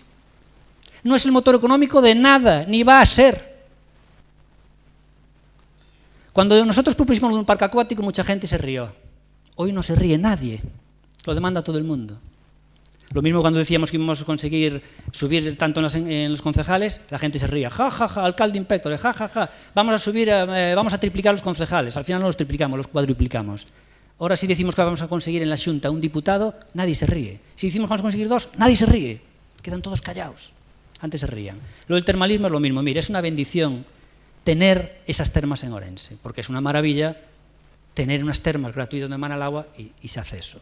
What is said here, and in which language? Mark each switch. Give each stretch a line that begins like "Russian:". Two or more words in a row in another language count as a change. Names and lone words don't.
Spanish: No es el motor económico de nada, ni va a ser. Cuando nosotros propusimos un parque acuático, mucha gente se rió. Hoy no se ríe nadie, lo demanda todo el mundo. Lo mismo cuando decíamos que íbamos a conseguir subir tanto en los concejales, la gente se ría. Ja, ja, ja, alcalde inspector, ja, ja, ja. Vamos a triplicar los concejales. Al final no los triplicamos, los cuadruplicamos. Ahora si decimos que vamos a conseguir en la Xunta un diputado, nadie se ríe. Si decimos que vamos a conseguir dos, nadie se ríe. Quedan todos callados. Antes se rían. Lo del termalismo es lo mismo. Mire, es una bendición tener esas termas en Orense, porque es una maravilla tener unas termas gratuitas donde emana el agua y se hace eso.